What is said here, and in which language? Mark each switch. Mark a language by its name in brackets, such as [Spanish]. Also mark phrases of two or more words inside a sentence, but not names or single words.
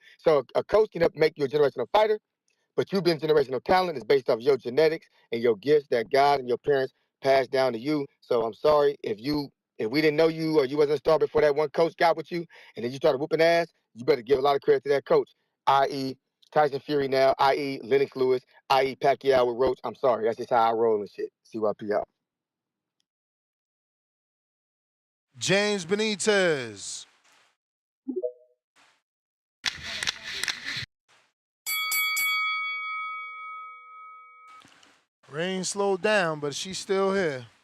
[English] So a coach can make you a generational fighter, but you being generational talent is based off your genetics and your gifts that God and your parents passed down to you. So I'm sorry if we didn't know you or you wasn't a star before that one coach got with you and then you started whooping ass, you better give a lot of credit to that coach, i.e. Tyson Fury now, i.e. Lennox Lewis, i.e. Pacquiao with Roach. I'm sorry. That's just how I roll and shit. CYP out. James Benitez. Rain slowed down, but she's still here.